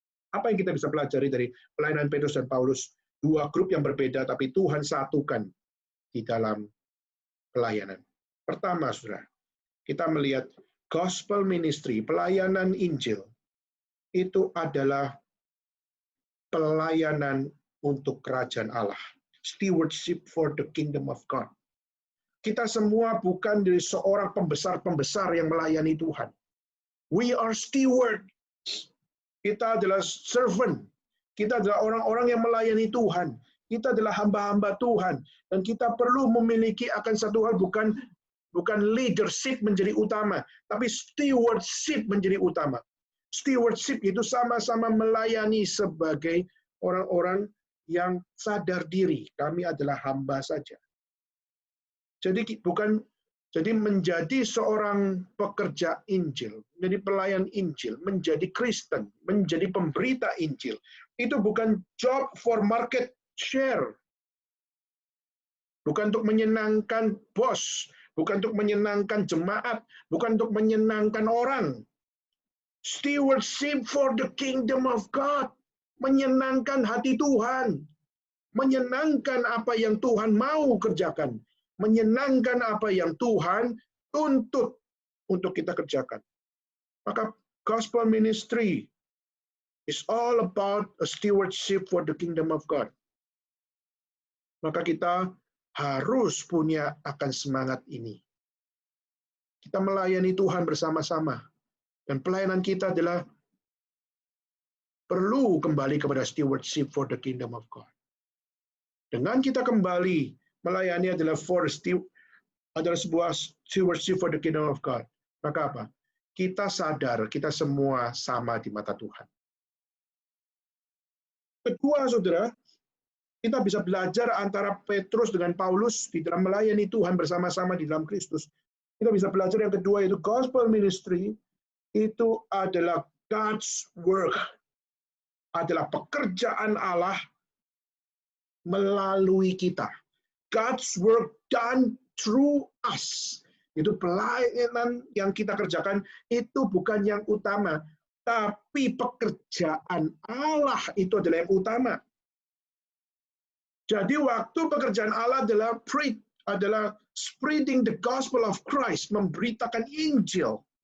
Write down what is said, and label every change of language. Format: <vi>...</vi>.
<id>Apa yang kita bisa pelajari dari pelayanan Petrus dan Paulus? 2 grup yang berbeda, tapi Tuhan satukan di dalam pelayanan. Pertama, saudara, kita melihat gospel ministry, pelayanan Injil, itu adalah pelayanan untuk kerajaan Allah.</id> <en>Stewardship for the kingdom of God.</en> <id>Kita semua bukan dari seorang pembesar-pembesar yang melayani Tuhan.</id> <en>We are stewards.</en> <id>Kita adalah servant. Kita adalah orang-orang yang melayani Tuhan. Kita adalah hamba-hamba Tuhan. Dan kita perlu memiliki akan satu hal, bukan leadership menjadi utama, tapi stewardship menjadi utama. Stewardship itu sama-sama melayani sebagai orang-orang yang sadar diri. Kami adalah hamba saja. Jadi menjadi seorang pekerja Injil, menjadi pelayan Injil, menjadi Kristen, menjadi pemberita Injil, itu bukan</id> <en>job for market share.</en> <id>Bukan untuk menyenangkan bos, bukan untuk menyenangkan jemaat, bukan untuk menyenangkan orang.</id> <en>Stewardship for the kingdom of God.</en> <id>Menyenangkan hati Tuhan. Menyenangkan apa yang Tuhan mau kerjakan. Menyenangkan apa yang Tuhan tuntut untuk kita kerjakan.</id> <en>Maka gospel ministry is all about a stewardship for the kingdom of God.</en> <id>Maka kita harus punya akan semangat ini. Kita melayani Tuhan bersama-sama. Dan pelayanan kita adalah perlu kembali kepada</id> <en>stewardship for the kingdom of God.</en> <id>Dengan kita kembali melayani adalah sebuah</id> <en>stewardship for the kingdom of God.</en> <id>Maka apa? Kita sadar kita semua sama di mata Tuhan. Kedua, saudara, kita bisa belajar antara Petrus dengan Paulus di dalam melayani Tuhan bersama-sama di dalam Kristus. Kita bisa belajar yang kedua, yaitu gospel ministry itu adalah God's work, adalah pekerjaan Allah melalui kita.</id> <en>God's work done through us.</en> <id>Itu pelayanan yang kita kerjakan itu bukan yang utama, tapi pekerjaan Allah itu adalah yang utama. Jadi waktu pekerjaan Allah adalah</id> <en>spreading the gospel of Christ,</en> <id>memberitakan Injil.</id>